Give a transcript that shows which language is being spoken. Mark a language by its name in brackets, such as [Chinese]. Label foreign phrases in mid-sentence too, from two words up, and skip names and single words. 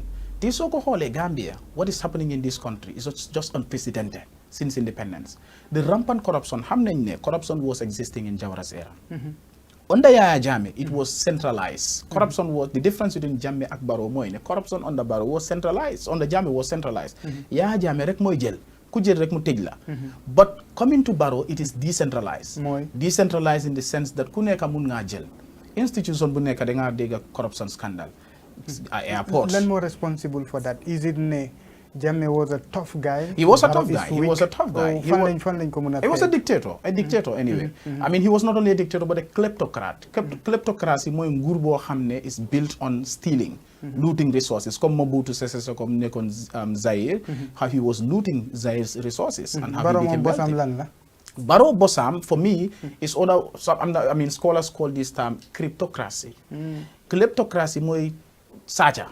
[English] This so-called Gambia, what is happening in this country is just unprecedented since independence. The rampant corruption, corruption was existing in Jawara's era. Under Yaya Jammeh, it was centralized. Corruption was, the difference between Jammeh and Barrow, corruption under Barrow was centralized, under Jammeh was centralized. [Wolof] Yaya Jammeh rek moy jël, ku jël rek mu tej la. [English] But coming to Barrow, it is decentralized. Decentralized in the sense that [Wolof] ku nekk mun nga jël. Institution bu nekk da nga dégg [English] corruption scandal. Airports. Then more responsible for that. Is it Jammeh was a tough guy? He was a tough guy. He was a tough guy. He was a dictator. A dictator anyway. I mean, he was not only a dictator but a kleptocrat. Kleptocracy [Wolof] mooy nguur boo xam ne [English] is built on stealing, looting resources. Comme Mobutu Sese Seko nekkoon Zaire, how he was looting Zaire's resources and how he became wealthy. Barrow Bossam, for me, is other. I mean, scholars call this term cryptocracy. [Wolof] Kleptocracy, moy saja.